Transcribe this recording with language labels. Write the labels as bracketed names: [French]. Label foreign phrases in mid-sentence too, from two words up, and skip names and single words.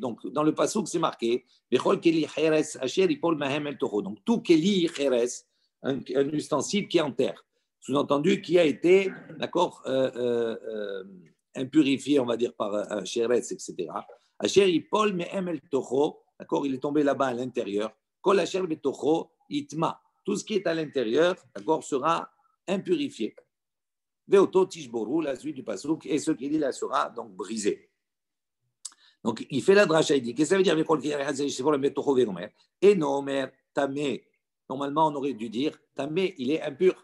[French] Donc, dans le passouk, c'est marqué. Donc, tout [Hebrew] כלי חרש, [French] un ustensile qui est en terre. Sous-entendu, qui a été, d'accord, impurifié, on va dire, par cheres, etc. D'accord, il est tombé là-bas à l'intérieur. [Hebrew] כל אשר בתוכו יטמא. [French] Tout ce qui est à l'intérieur, d'accord, sera impurifié. [Hebrew] ואותו תשברו, [French] la suite du passouk, et ce qui dit là sera donc brisé. Donc, il fait la dracha, il dit, qu'est-ce que ça veut dire? Et non, mais tamé, normalement, on aurait dû dire, tamé, il est impur.